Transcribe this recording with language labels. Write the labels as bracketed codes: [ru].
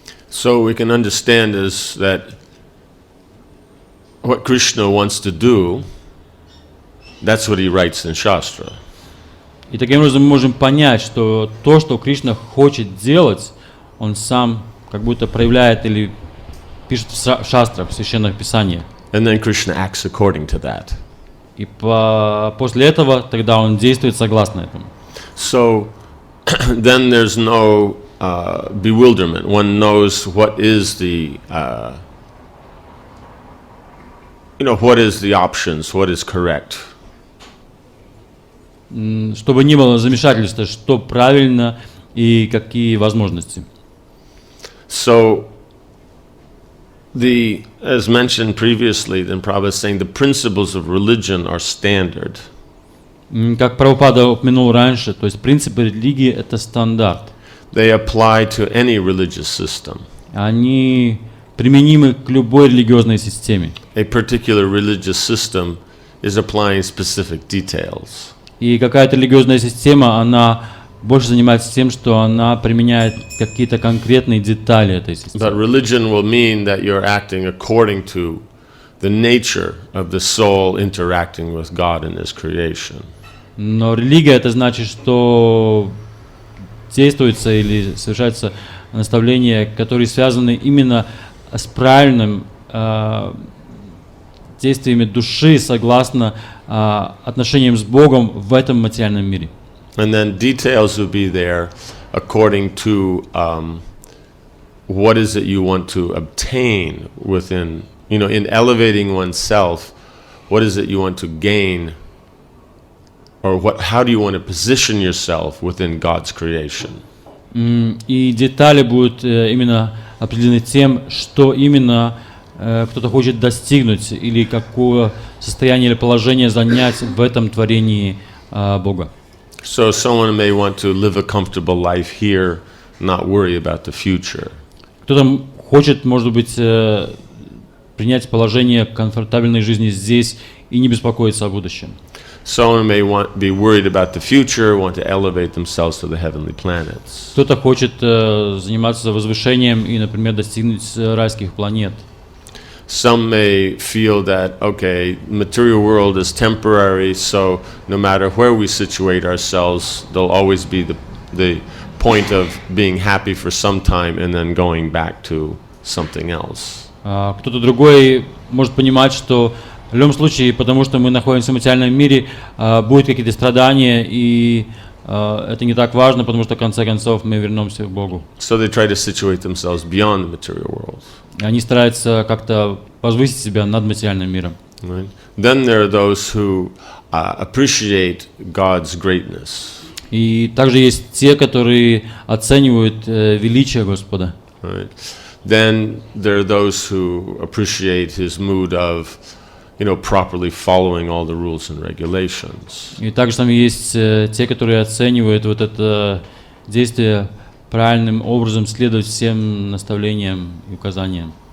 [en] So we can understand is that what Krishna wants to do, that's what he writes in Shastra. [ru] И таким образом мы можем понять, что то, что Кришна хочет делать, он сам как будто проявляет или пишет в шастрах, в священных писаниях. [en] And then Krishna acts according to that. [ru] И после этого тогда он действует согласно этому. [en] So then there's no bewilderment. One knows what is the what is the options, what is correct. [ru] Чтобы не было замешательства, что правильно и какие возможности. [en] So as mentioned previously, then Prabhupada is saying the principles of religion are standard. [ru] Как Прабхупада упомянул раньше, то есть принципы религии это стандарт. [en] They apply to any religious system. [ru] Они применимы к любой религиозной системе. [en] A particular religious system is applying specific details. [ru] И какая-то религиозная система, она больше занимается тем, что она применяет какие-то конкретные детали этой системы. [en] But religion will mean that you're acting according to the nature of the soul interacting with God in His creation. [ru] Но религия это значит, что действуется или совершаются наставления, которые связаны именно с правильным действиями души согласно отношениям с Богом в этом материальном мире. [en] And then details will be there according to what is it you want to obtain within, in elevating oneself, what is it you want to gain, or how do you want to position yourself within God's creation? [ru] И детали будут именно определены тем, что именно кто-то хочет достигнуть или какое состояние или положение занять в этом творении Бога. [en] So someone may want to live a comfortable life here, not worry about the future. [ru] Кто-то хочет, может быть, принять положение комфортабельной жизни здесь и не беспокоиться о будущем. [en] Someone may be worried about the future, want to elevate themselves to the heavenly planets. [ru] Кто-то хочет заниматься возвышением и, например, достигнуть райских планет. [en] Some may feel that, okay, material world is temporary, so no matter where we situate ourselves, there'll always be the point of being happy for some time and then going back to something else. [ru] Кто-то другой может понимать, что в любом случае, потому что мы находимся в материальном мире, будут какие-то страдания, и это не так важно, потому что в конце концов мы вернемся к Богу. [en] So they try to situate themselves beyond the material world. [ru] Они стараются как-то возвысить себя над материальным миром. [en] Right? Then there are those who appreciate God's greatness. [ru] И также есть те, которые оценивают величие Господа. [en] Right? Then there are those who appreciate His mood of, properly following all the rules and regulations. [ru] И также там есть те, которые оценивают вот это действие правильным образом, следовать всем наставлениям и указаниям.